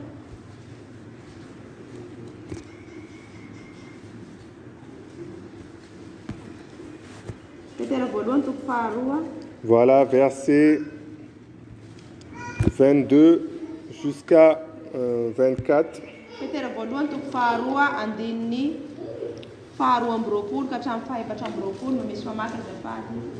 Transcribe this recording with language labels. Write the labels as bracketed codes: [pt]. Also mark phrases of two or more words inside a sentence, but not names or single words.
[mg] Petera voalohany toko faharoa. [fr] Voilà, versets 22 jusqu'à 24. [mg] Petera voalohany toko faharoa andininy faharoa amby roapolo ka hatramin'ny fahaefatra amby roapolo no misy mamaky azafady.